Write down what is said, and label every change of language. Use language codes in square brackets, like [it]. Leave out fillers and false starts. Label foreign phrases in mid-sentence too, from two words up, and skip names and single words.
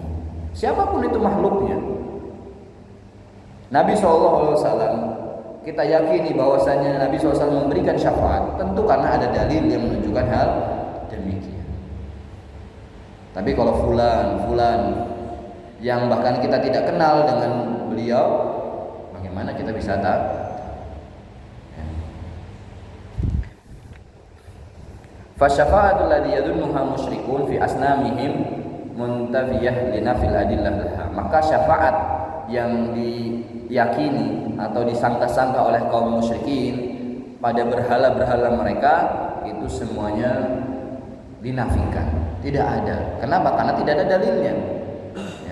[id] Siapapun itu makhluknya. Nabi SAW, kita yakini bahwasanya Nabi SAW memberikan syafaat, tentu karena ada dalil yang menunjukkan hal demikian. Tapi kalau fulan yang bahkan kita tidak kenal dengan beliau, bagaimana kita bisa tahu? [ar] فالشفاعة التي يظنها المشركون في أصنامهم منتفية لانتفاء الأدلة لها. [id] Maka syafaat yang diyakini atau disangka-sangka oleh kaum musyrikin pada berhala-berhala mereka itu semuanya dinafikan, tidak ada. Kenapa? Karena tidak ada dalilnya. Ya.